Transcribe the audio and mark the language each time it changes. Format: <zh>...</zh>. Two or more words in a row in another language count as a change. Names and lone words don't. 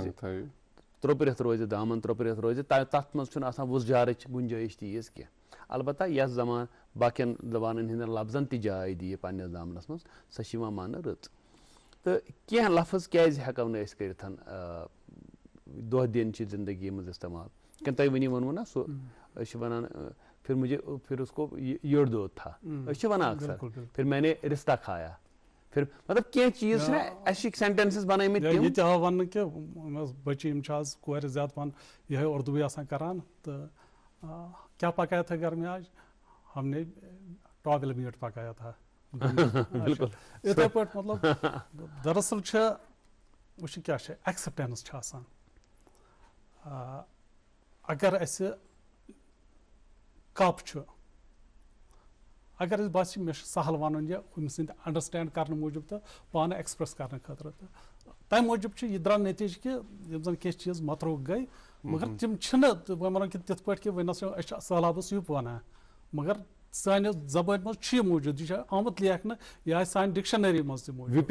<ks>روزِ دامن ترٛوپرِتھ روزِ تتھ منٛز چھُنہٕ آسان وُزجارٕچ گُنجٲیش تیٖژ کینٛہہ البتہ یۄس زبان باقین زبانن ہٕنٛدٮ۪ن لفظن تہِ جاے دِیہِ پننِس دامنس منٛز سۄ چھِ یِوان ماننہٕ رٕژ تہٕ کینٛہہ لفظ کیازِ ہٮ۪کو نہٕ أسۍ کٔرِتھ دۄہ دِنچہِ زندگی منٛز استعمال کِنہٕ تۄہہِ وٕنی ووٚنوُ نہ سُہ أسۍ چھِ وَنان</ks> <ur>پھر اس کو یٔڑ دود تھا</ur> <ks>أسۍ چھِ وَنان اکثر</ks> <ur>پھر میں نے رِشتہ کھایا</ur> <ks>پھر مطلب کینٛہہ چیٖز چھِنہ اَسہِ چھِ سینٹینسز بنٲومٕتۍ یہِ تہِ آو وَننہٕ کہِ بٔچی یِم چھِ آز کورِ زیادٕ پَہن یِہوے اردوٗوٕے آسان کران تہٕ کیاہ</ks> <ur>پکایا تھا گھر میں آج ہم نے ٹاویل میٹ پکایا تھا</ur> <ks>یِتھٕے پٲٹھۍ مطلب دراصل چھِ وٕچھِو کیاہ چھِ ایکسیپٹینس چھِ آسان اگر اَسہِ کپ چھُ اگر اَسہِ باسہِ مےٚ چھُ سہل وَنُن یہِ ہُمہِ سٕنٛدِ انڈرسٹینڈ کرنہٕ موٗجوٗب تہٕ پانہٕ ایکسپریس کرنہٕ خٲطرٕ تہٕ تَمہِ موٗجوٗب چھُ یہِ درٛاو نٔتیٖجہٕ کہِ یِم زن کینٛہہ چیٖز متروٗک گٔے مگر تِم چھِنہٕ وۄنۍ وَنو کہِ تِتھ پٲٹھۍ کہِ وۄنۍ نسا أسۍ چھِ سہلابس سُے وَنان مگر سانہِ زبٲنۍ منٛز چھُ یہِ موٗجوٗد یہِ چھُ آمُت لیکھنہٕ یہِ آسہِ سانہِ ڈکشنری منٛز تہِ</ks>